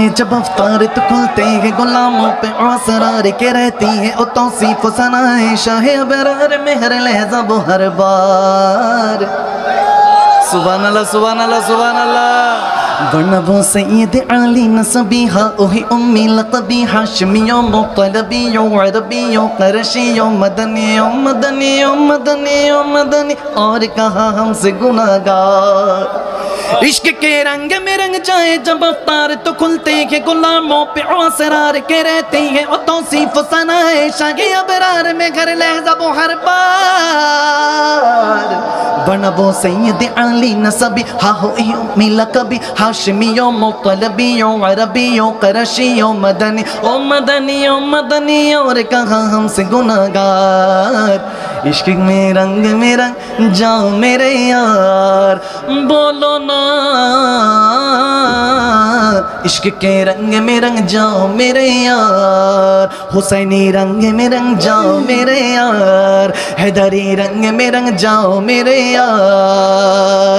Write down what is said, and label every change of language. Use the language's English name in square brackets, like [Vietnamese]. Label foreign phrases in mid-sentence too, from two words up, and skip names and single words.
[Hindi] जब अफ्तार तो खुलते हैं गुलामों पे असरार के रहती है ओ तौसीफ सनाए शाह अबरार मेहर लहज़ा वो हर बार। [Arabic] سبحان الله، سبحان الله، سبحان الله. [Hindi] वरना वो सैयद अली नसबीहा ओही उम्मी लक़बी हाशमियों मुत्तलबियों अरबियों क़रशियों मदनियों मदनियों मदनियों मदनी और कहा हमसे गुनाहगार। इश्क के रंग में रंग जाए जब अफ्तार तो खुलते हैं गुलामों पे असरार के रहते हैं और तौसीफ सनाए शाह अबरार में घर लहज़ा वो हर बार। वरना वो सैयद अली नसबी हा हो उम्मी लक़बी हाशमियों मुत्तलबियों अरबियों क़रशियों मदनी ओ मदनी ओ मदनी और कहा हमसे गुनाहगार। इश्क में रंग जाओ मेरे यार, बोलो ना। इश्क के रंग में रंग जाओ मेरे यार, हुसैनी रंग में रंग जाओ मेरे यार, हैदरी रंग में रंग जाओ मेरे यार।